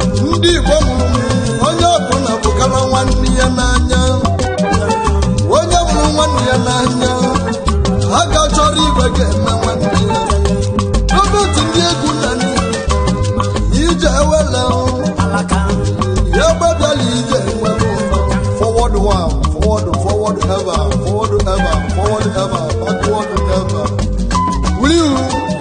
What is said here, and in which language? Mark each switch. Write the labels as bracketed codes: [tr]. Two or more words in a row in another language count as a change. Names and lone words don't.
[ig] Ndị Igbo mụrụ m, onye ọbụla bụkara nwanne ya n'anya. Onye mụrụ nwanne ya n'anya, a ga chọrọ ibe ga-eme nwanne ya. Robert ndị egwu na ndị ije ewele o. Ya gbabiala ije nwere ụzọ. [en] Forward one, forward, forward ever, forward ever, forward ever, backward never. Will you?